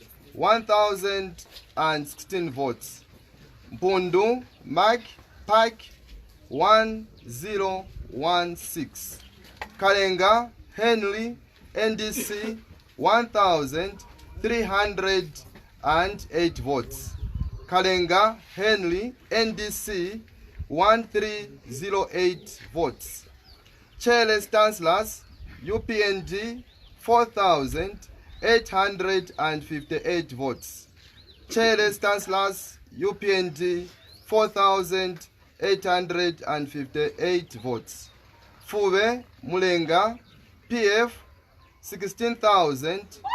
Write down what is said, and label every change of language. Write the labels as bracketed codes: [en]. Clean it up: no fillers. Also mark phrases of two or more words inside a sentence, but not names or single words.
[en] 1,016 votes, Mpundu Mark Park 1016, Kalenga Henry NDC 1,308 votes, Kalenga Henry NDC 1308 votes, Charles Stanslas UPND 4,858 votes, Charles Stanslas UPND 4,858 votes. Fube Mulenga PF 16,000.